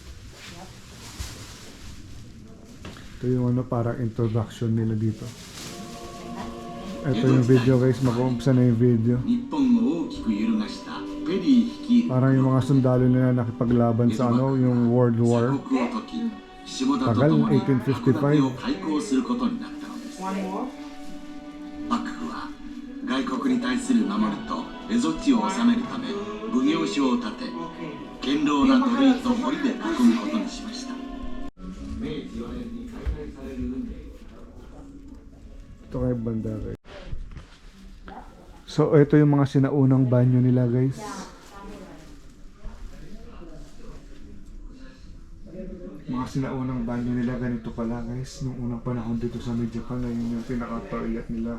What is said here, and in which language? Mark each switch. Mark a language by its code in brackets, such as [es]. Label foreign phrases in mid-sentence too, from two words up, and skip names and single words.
[tl] Ito yung ano, parang introduction nila dito. Ito yung video guys, mag-uumpisa na yung video. Parang yung mga sundalo nila nakipaglaban sa ano, yung World War. Tagal, 1855. [en] One more. [ja] 幕府は外国に対する守りと蝦夷地を治めるため奉行所を建て堅牢な土塁と堀で囲むことにしました。明治4年に開催される運命 [tl] Ito kay banda guys. So ito yung mga sinaunang banyo nila guys. Mga sinaunang banyo nila ganito pala guys. Nung unang panahon dito sa may Japan, ayun yung pinaka-toilet nila.